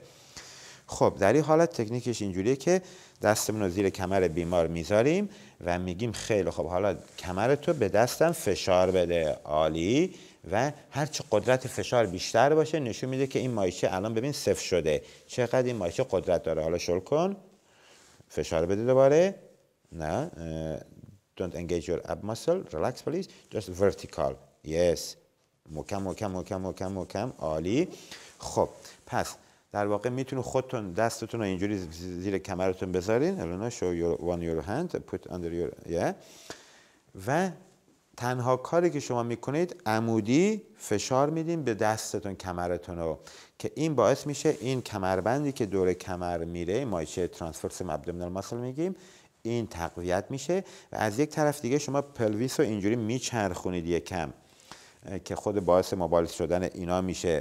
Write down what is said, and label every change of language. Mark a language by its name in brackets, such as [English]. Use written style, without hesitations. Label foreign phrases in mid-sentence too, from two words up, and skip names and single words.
[Persian] خب در این حالت تکنیکش اینجوریه که دستمون رو زیر کمر بیمار میذاریم و میگیم خیلی خب حالا کمرتو به دستم فشار بده. عالی. و هرچی قدرت فشار بیشتر باشه نشون میده که این مایچه الان ببین صفر شده، چقدر این مایچه قدرت داره. حالا شل کن، فشار بده دوباره. [English] نه don't engage your ab muscle, relax please, just vertical. yes. [Persian] محکم. عالی. خب پس در واقع میتونید خودتون دستتون رو اینجوری زیر کمرتون بذارین. الان [English] show your hand, put under your [Persian] و تنها کاری که شما میکنید عمودی فشار میدین به دستتون کمرتون رو، که این باعث میشه این کمربندی که دور کمر میره، مایچه [English] transverse abdominal muscle [Persian] میگیم، این تقویت میشه و از یک طرف دیگه شما پلویس رو اینجوری میچرخونید یکم که خود باعث مبالغه شدن اینا میشه.